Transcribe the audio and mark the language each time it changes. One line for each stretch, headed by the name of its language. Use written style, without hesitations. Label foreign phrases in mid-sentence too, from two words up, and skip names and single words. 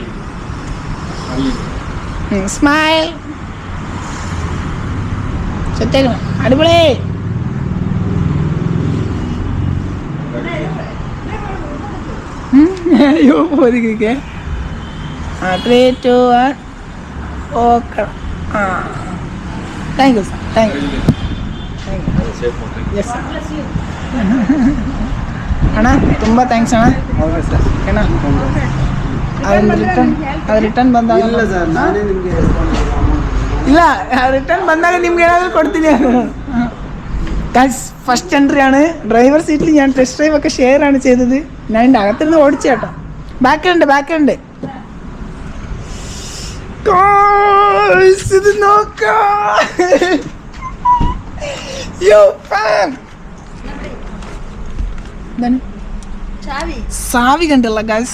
Malayalam: സ്മൈൽ. അടിപൊളി. അയ്യോ പോതിക്കേ. 3, 2, 1 ഓക്കെ.
English: thank you sir, thank you.
Kannada: ಅಣ್ಣ ತುಂಬ ಥ್ಯಾಂಕ್ಸ್ ಅಣ್ಣ. ಅಣ್ಣ ಅದು ರಿಟರ್ನ್ ಬಂದಾಗ ಇಲ್ಲ, ರಿಟರ್ನ್ ಬಂದಾಗ ನಿಮ್ಗೆ ಏನಾದರೂ ಕೊಡ್ತೀನಿ.
English: first entry
Malayalam: ആണ്. ഡ്രൈവർ സീറ്റിൽ ഞാൻ
English: test drive
Malayalam: ഒക്കെ ഷെയർ ആണ് ചെയ്തത്. ഞാൻ എൻ്റെ അകത്തിരുന്ന് ഓടിച്ചു കേട്ടോ. ബാക്കിലുണ്ട് ഇത് നോക്കാം. സാവി കണ്ടല്ല ഗൈസ്.